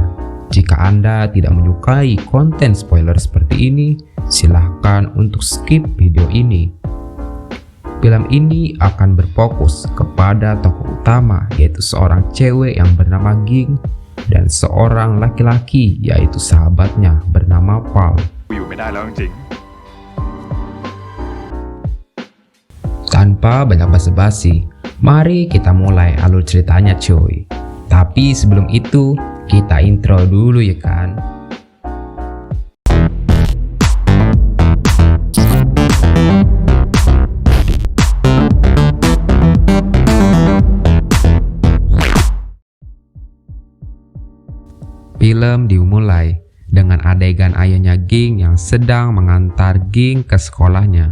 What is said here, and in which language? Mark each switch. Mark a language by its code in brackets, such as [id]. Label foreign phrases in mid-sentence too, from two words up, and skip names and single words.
[id] Jika Anda tidak menyukai konten spoiler seperti ini, silahkan untuk skip video ini. Film ini akan berfokus kepada tokoh utama, yaitu seorang cewek yang bernama Ging dan seorang laki-laki, yaitu sahabatnya bernama Palm. [th] ๆอยู่ไม่ได้แล้วจริง [id] Tanpa banyak basa-basi, mari kita mulai alur ceritanya cuy. Tapi sebelum itu, kita intro dulu ya kan. Film dimulai dengan adegan ayahnya Ging yang sedang mengantar Ging ke sekolahnya.